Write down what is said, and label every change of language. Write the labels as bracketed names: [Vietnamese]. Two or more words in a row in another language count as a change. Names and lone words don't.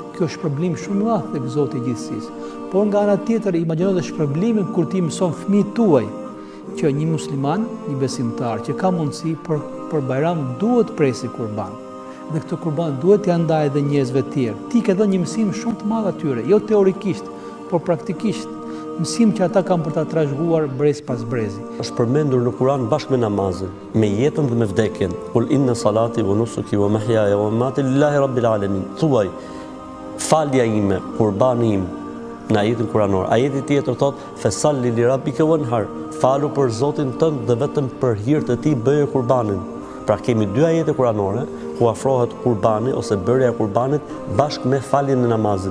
[Albanian] Kjo është shpërblim shumë i madh tek Zoti i gjithësisë. Por nga ana tjetër, imagjino dhe shpërblimin kur ti mëson fëmijët tuaj që një musliman, një besimtar që ka mundësi për bajram duhet presi kurban. Dhe këtë kurban duhet t'ia ndajë edhe njerëzve të tjerë. Ti ke dhënë një mësim shumë të madh atyre, jo teorikisht, por praktikisht. Mësim që ata kanë për ta trashëguar brez pas brezi. Është përmendur në Kur'an bashkë me namazin, me jetën dhe me vdekjen. [Arabic] قل إن صلاتي ونسكي ومحياي ومماتي لله رب العالمين. [Albanian] Thuaj, falja ime, kurbani im, në ajetin kuranor. Ajeti tjetër thot, [Arabic] فصل لربك وانحر. [Albanian] Falu për Zotin tënd dhe vetëm për hir të tij bëje kurbanin. Pra kemi dy ajete kuranore ku afrohet kurbani ose bërja e kurbanit bashkë me faljen e namazit.